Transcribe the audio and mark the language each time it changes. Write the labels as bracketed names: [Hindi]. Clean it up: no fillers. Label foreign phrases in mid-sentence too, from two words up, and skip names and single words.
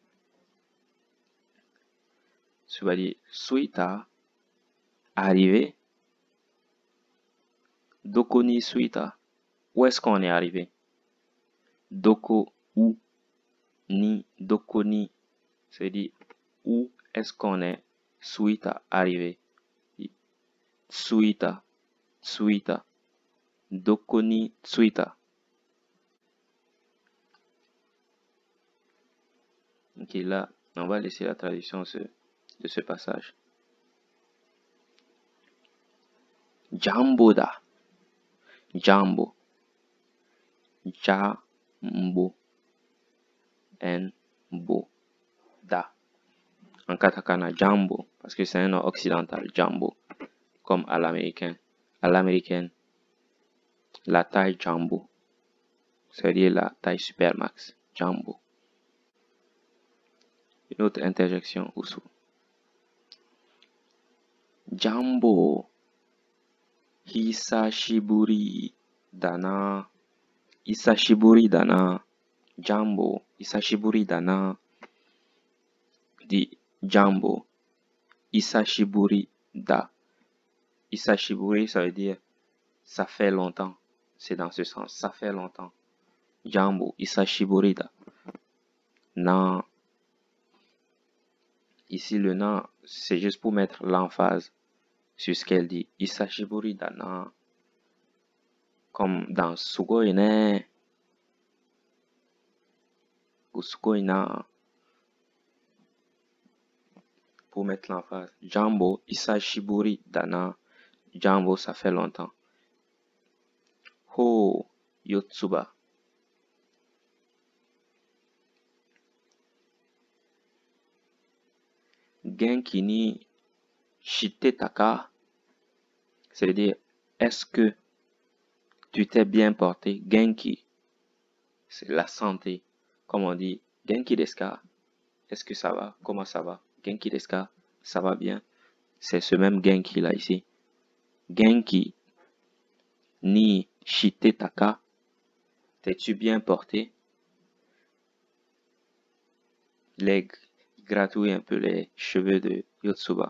[French] Tu vas dire suita, arrivé. [Japanese] どこに着いた. [French] Où est-ce qu'on est arrivé? [Japanese] Doko, où, に、どこに. [French] C'est-à-dire, où est-ce qu'on est? Suita, arrivé. [Japanese] 着いた、着いた。どこに着いた. [French] Ok, là, on va laisser la traduction de ce passage. [Japanese] ジャンボだ. [French] Jambo. Jambo. Bo. Da. En katakana, jambo. Parce que c'est un nom occidental. Jambo. Comme à l'américain. À l'américaine, la taille jumbo. C'est-à-dire la taille supermax. Jumbo. Une autre interjection aussi. Jumbo. [Japanese] 久しぶりだな. 久しぶりだな. Jumbo. 久しぶりだな. Dit Jumbo. 久しぶりだ. 久しぶり, [French] ça veut dire ça fait longtemps. C'est dans ce sens. Ça fait longtemps. Jumbo. [Japanese] 久しぶりだ。な. [French] Ici, le na, c'est juste pour mettre l'emphase sur ce qu'elle dit. [Japanese] 久しぶりだな. [French] Comme dans Sugoine. Ou Sugoina. Pour mettre l'emphase. Jambo, [Japanese] 久しぶりだな. [French] Jambo, ça fait longtemps. [Japanese] ほ、よつば。元気にしてたか. [French] C'est-à-dire, est-ce que tu t'es bien porté? Genki, c'est la santé. Comme on dit, [Japanese] 元気ですか? [French] Est-ce que ça va? Comment ça va? [Japanese] 元気ですか? [French] Ça va bien? C'est ce même Genki là ici. [Japanese] 元気にしてたか. [French] T'es-tu bien porté? Les gratouille un peu les cheveux de Yotsuba.